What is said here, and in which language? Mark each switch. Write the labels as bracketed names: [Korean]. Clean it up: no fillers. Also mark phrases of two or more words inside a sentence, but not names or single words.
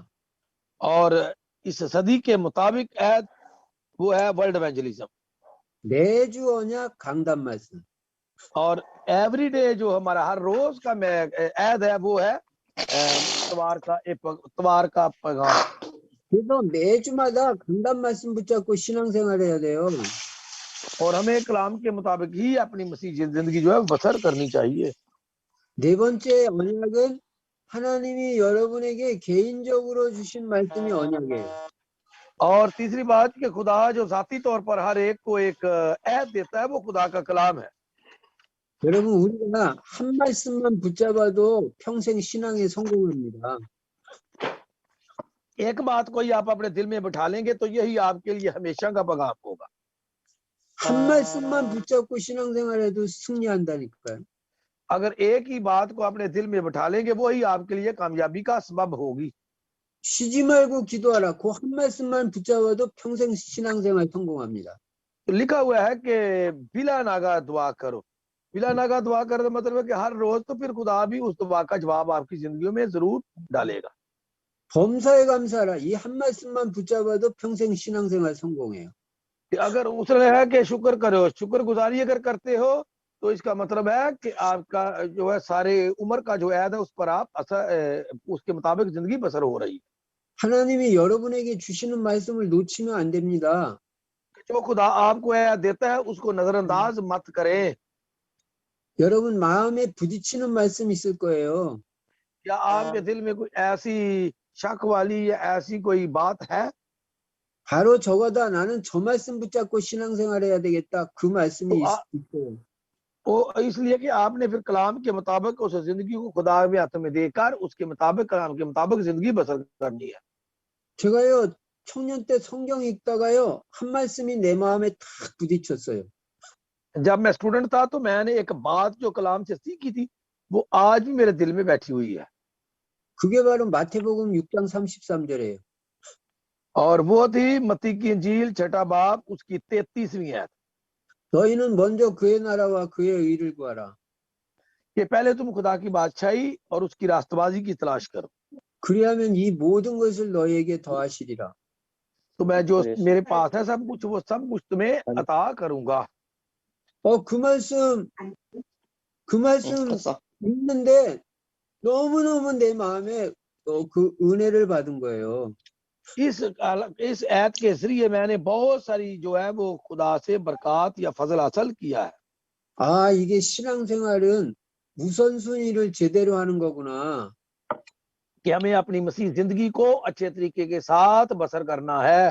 [Urdu] اور اس صدی کے مطابق آیت وہ ہے [English] World Evangelism. [Korean] 매주 언약 강단 말씀. [Urdu] اور ایوری ڈے جو ہمارا ہر روز کا آیت ہے وہ ہے اتوار کا پیغام. [Korean] 그래서 매주마다 강단 말씀 붙잡고 신앙생활해야 돼요. [Urdu] اور ہمیں کلام کے مطابق ہی اپنی مسیح زندگی جو ہے بسر کرنی چاہیے. [Korean] 네 번째 언약은 하나님이 여러분에게 개인적으로 주신 말씀이 언약이에요. [Urdu] اور تیسری بات کہ خدا جو ذاتی طور پر ہر ایک کو ایک عہد دیتا ہے وہ خدا کا کلام ہے. [Korean] 여러분 우리가 한 말씀만 붙잡아도 평생 신앙에 성공합니다. [Urdu] ایک بات کوئی آپ اپنے دل میں بٹھا لیں گے تو یہی آپ کے لیے ہمیشہ کا پیغام ہوگا. [Korean] 한 말씀만 붙잡고 신앙생활해도 승리한다니까요. [Urdu] اگر ایک ہی بات کو اپنے دل میں بٹھا لیں گے وہی آپ کے لیے کامیابی کا سبب ہوگی. [Korean] 쉬지 말고 기도하라. 그 한 말씀만 붙잡아도 평생 신앙생활 성공합니다. [Urdu] تو لکھا ہوا ہے کہ بلا ناغہ دعا کرو. بلا ناغہ دعا کرو تو مطلب ہے کہ ہر روز تو پھر خدا بھی اس دعا کا جواب آپ کی زندگی میں ضرور ڈالے گا. [Korean] 범사에 감사하라. 이 한 말씀만 붙잡아도 평생 신앙생활 성공해요. [Urdu] اگر اس نے ہے کہ شکر کرو، شکرگزاری اگر کرتے ہو تو اس کا مطلب ہے کہ آپ کا جو ہے سارے عمر کا جو عہد ہے اس پر آپ اس کے مطابق زندگی بسر ہو رہی ہے. [Korean] 하나님이 여러분에게 주시는 말씀을 놓치면 안 됩니다. [Urdu] جو خدا آپ کو عہد دیتا ہے اس کو نظرانداز مت کریں. [Korean] 여러분 마음에 부딪히는 말씀 있을 거예요. [Urdu] کیا آپ کے دل میں کوئی ایسی شک والی یا ایسی کوئی بات ہے? [Korean] 바로 저거다. 나는 저 말씀 붙잡고 신앙생활 해야 되겠다. 그 말씀이 तो 있어요. [Urdu] وہ اس لیے کہ آپ نے پھر کلام کے مطابق اس زندگی کو خدا کے ہاتھ میں دے کر اس کے مطابق کلام کے مطابق زندگی بسر کرنی ہے. [Korean] 제가요 청년 때 성경 읽다가요 한 말씀이 내 마음에 탁 부딪혔어요. [Urdu] جب میں سٹوڈنٹ تھا تو میں نے ایک بات جو کلام سے سیکھی تھی وہ آج بھی میرے دل میں بیٹھی ہوئی ہے [Korean] 그게 바로 마태복음 6장 33절이에요. [Urdu] اور وہ تھی متی کی انجیل چھٹا باب اس کی 33ویں آیت [Korean] 너희는 먼저 그의 나라와 그의 의를 구하라. [Urdu] کہ پہلے تم خدا کی بادشاہی اور اس کی راستبازی کی تلاش کرو [Korean] 그리하면 이 모든 것을 너희에게 더하시리라. [Urdu] تو میں جو میرے پاس ہے سب کچھ وہ سب کچھ تمہیں عطا کروں گا. [Korean] 그 말씀 읽는데 너무너무 내 마음에 그 은혜를 받은 거예요. [Urdu] اس آیت کے ذریعے میں نے بہت ساری جو ہے وہ خدا سے برکت یا فضل حاصل کیا ہے. [Korean] 아, 이게 신앙생활은 우선순위를 제대로 하는 거구나. [Urdu] کہ ہمیں اپنی مسیح زندگی کو اچھے طریقے کے ساتھ بسر کرنا ہے